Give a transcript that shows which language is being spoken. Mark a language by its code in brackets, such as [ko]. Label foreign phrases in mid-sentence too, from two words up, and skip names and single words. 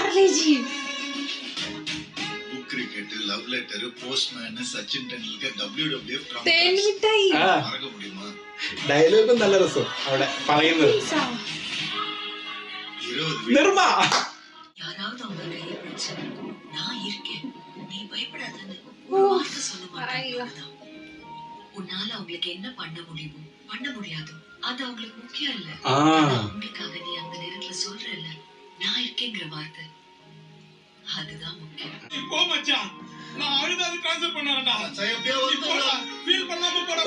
[ml] ചേച്ചി [en] cricket love letter postman സച്ചിൻ ടെണ്ടുൽക്കർ WWF [ml] തേൻ മിഠായി [ta] மறக்க முடியுமா [ml] ഡയലോഗും നല്ല രസം അവിടെ പറയുന്നത് നിർമ്മ [ta] யாராவது அவங்க கையை பிடிச்சு நான் இருக்கேன் நீ பயப்படாதன்னு ஒரு வார்த்தை சொல்ல மாட்டாங்க. உன்னால அவங்களுக்கு என்ன பண்ண முடியுமோ பண்ண முடியாதோ அது அவங்களுக்கு முக்கியம் இல்ல. அவங்களுக்காக நீ அந்த நேரத்துல சொல்றல்ல நான் இருக்கேங்கிற வார்த்தை அதுதான் முக்கியம். போ மச்சான் நான் அழுதாது ட்ரான்ஸ்ஃபர் பண்ணறடா. ஃபீல் பண்ணாம போடா.